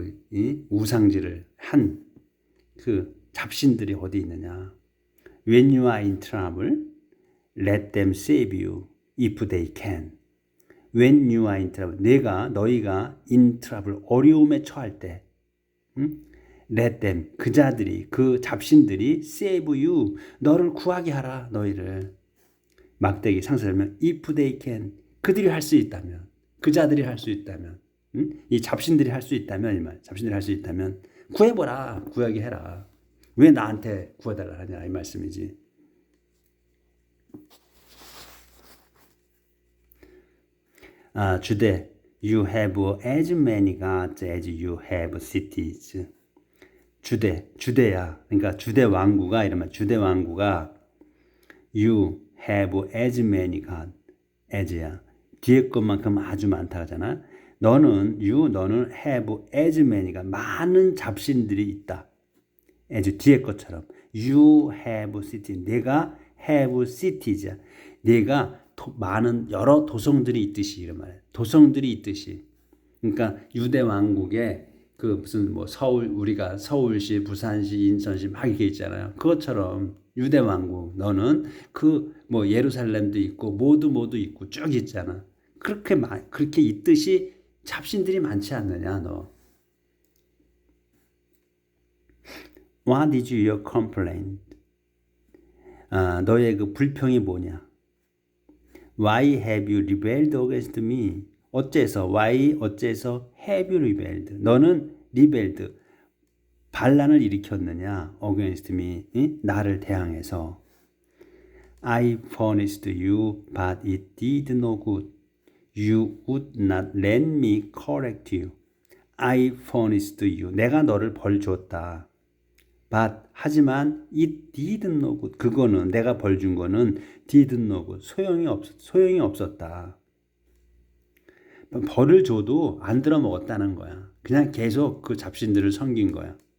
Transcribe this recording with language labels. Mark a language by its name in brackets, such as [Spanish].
[Korean] 이 우상질을 한 그 잡신들이 어디 있느냐. [English] When you are in trouble, let them save you if they can. When you are in trouble, [Korean] 너희가 [English] in trouble, [Korean] 어려움에 처할 때, [English] let them, [Korean] 그 자들이, 그 잡신들이 [English] save you, [Korean] 너를 구하게 하라, 너희를. 막대기 상세하면 [English] if they can, [Korean] 그들이 할 수 있다면, 그 자들이 할 수 있다면, 이 잡신들이 할 수 있다면, 이 말, 잡신들이 할 수 있다면 구해보라, 구하게 해라. 왜 나한테 구해달라 하냐 이 말씀이지. [English] 주대, you have as many gods as you have cities. [Korean] 주대야. 그러니까 주대 왕국아 이러면 주대 왕국아 [English] you have as many gods as [Korean] 야. 뒤에 것만큼 아주 많다 하잖아. 너는 [English] have as many [Korean] 가 많은 잡신들이 있다. [English] as [Korean] 뒤에 것처럼 [English] you have cities. [Korean] 내가 [English] have cities [Korean] 야. 내가 많은 여러 도성들이 있듯이 이런 말. 도성들이 있듯이. 그러니까 유대 왕국에 그 무슨 뭐 우리가 서울시, 부산시, 인천시 막 이렇게 있잖아요. 그것처럼 유대 왕국 너는 그 뭐 예루살렘도 있고 모두 있고 쭉 있잖아. 그렇게 있듯이 잡신들이 많지 않느냐 너. [English] What is your complaint? [Korean] 너의 그 불평이 뭐냐? [English] Why have you rebelled against me? [Korean] 어째서 [English] have you rebelled? [Korean] 너는 [English] rebelled, [Korean] 반란을 일으켰느냐? [English] against me, [Korean] 나를 대항해서. [English] I punished you, but it did no good. You would not let me correct you. I punished you. [Korean] 내가 너를 벌 줬다. [English] But [Korean] 하지만 [English] it did no good. [Korean] 그거는 내가 벌 준 거는 [English] did no good. [Korean] 소용이 없었다. 벌을 줘도 안 들어먹었다는 거야. 그냥 계속 그 잡신들을 섬긴 거야.